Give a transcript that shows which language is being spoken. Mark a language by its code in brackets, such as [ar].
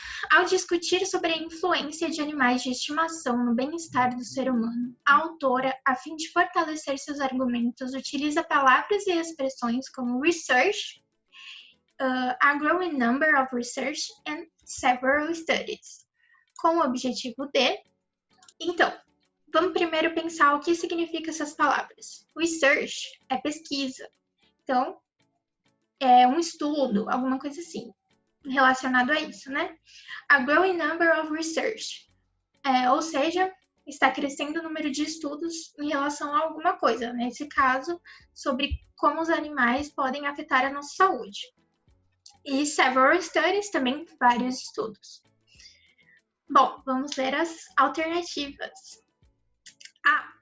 [pt] Ao discutir sobre a influência de animais de estimação no bem-estar do ser humano, a autora, a fim de fortalecer seus argumentos, utiliza palavras e expressões como research, [en] a growing number of research and several studies, [pt] com o objetivo de... Então, vamos primeiro pensar o que significam essas palavras. Research é pesquisa. Então, é um estudo, alguma coisa assim, relacionado a isso, né? [en] A growing number of research. [pt] Ou seja, está crescendo o número de estudos em relação a alguma coisa. Nesse caso, sobre como os animais podem afetar a nossa saúde. E [en] several studies, [pt] também vários estudos. Bom, vamos ler as alternativas. A.